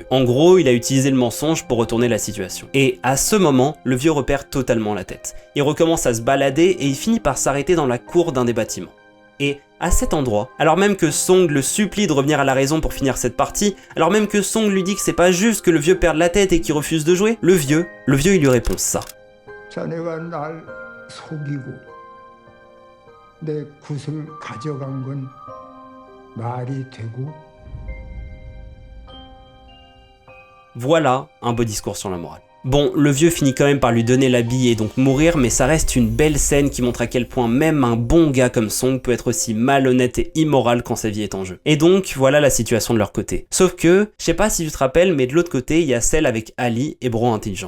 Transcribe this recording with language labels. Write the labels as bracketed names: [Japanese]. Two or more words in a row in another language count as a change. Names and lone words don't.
[French] En gros, il a utilisé le mensonge pour retourner la situation. Et à ce moment, le vieux repère totalement la tête. Il recommence à se balader et il finit par s'arrêter dans la cour d'un des bâtiments. Et à cet endroit, alors même que Song le supplie de revenir à la raison pour finir cette partie, alors même que Song lui dit que c'est pas juste que le vieux perde la tête et qu'il refuse de jouer, le vieux il lui répond ça. [Korean] 자네가 날 속이고 내 굿을 가져간 건 말이 되고. [French] Voilà un beau discours sur la morale. Bon, le vieux finit quand même par lui donner la bille et donc mourir, mais ça reste une belle scène qui montre à quel point même un bon gars comme Song peut être aussi malhonnête et immoral quand sa vie est en jeu. Et donc, voilà la situation de leur côté. Sauf que, je sais pas si tu te rappelles, mais de l'autre côté, il y a celle avec Ali et Bro Intelligent.